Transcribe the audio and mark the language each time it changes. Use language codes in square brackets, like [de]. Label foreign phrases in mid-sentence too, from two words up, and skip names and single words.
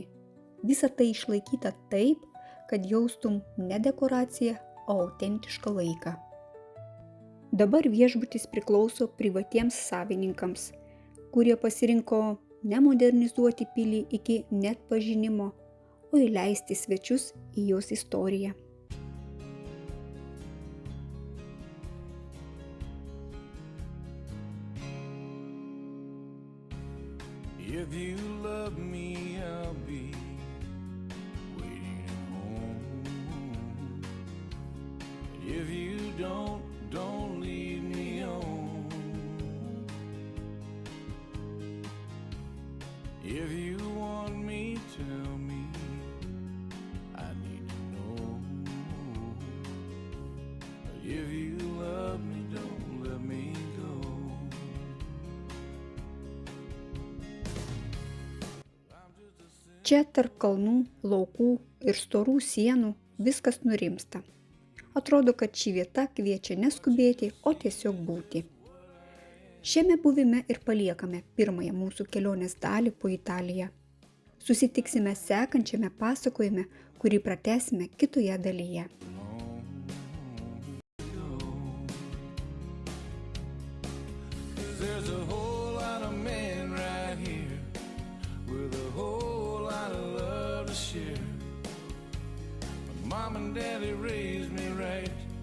[lt] Visa tai išlaikyta taip, kad jaustum ne dekoraciją, o autentišką laiką. Dabar viešbutis priklauso privatiems savininkams, kurie pasirinko nemodernizuoti pilį iki neatpažinimo, o įleisti svečius į jos istoriją. [en] If you love me, I'll be waiting at home. If you don't leave me home. If you want me, tell me. I need to know. If you love me, don't let me go. [lt] Čia tarp kalnų, laukų ir storų sienų viskas nurimsta. Atrodo, kad ši vieta kviečia neskubėti, o tiesiog būti. Šiame buvime ir paliekame pirmąją mūsų kelionės dalį po Italiją. Susitiksime sekančiame pasakojime, kurį pratęsime kitoje dalyje. [en] There's a whole lot of men right here with a whole lot of love to share. Mom and Daddy raised me right.